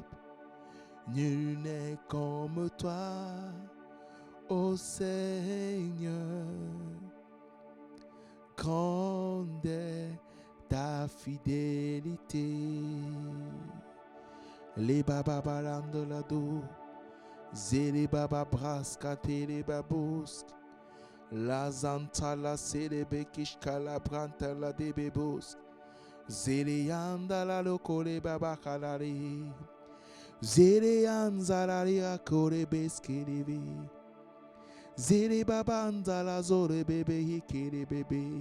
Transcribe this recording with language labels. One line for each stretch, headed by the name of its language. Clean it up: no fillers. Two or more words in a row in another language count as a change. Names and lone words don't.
French: Nul n'est comme toi, ô Seigneur. Grande est ta fidélité. Les baba balando la do, zere baba braska tere babos, la zanta la serebe kishka la branta la debebos, zere yanda la lokole baba kalari, zere yanza la ria kore beskerebe, zere baba anda la zore bebe hikere bebe.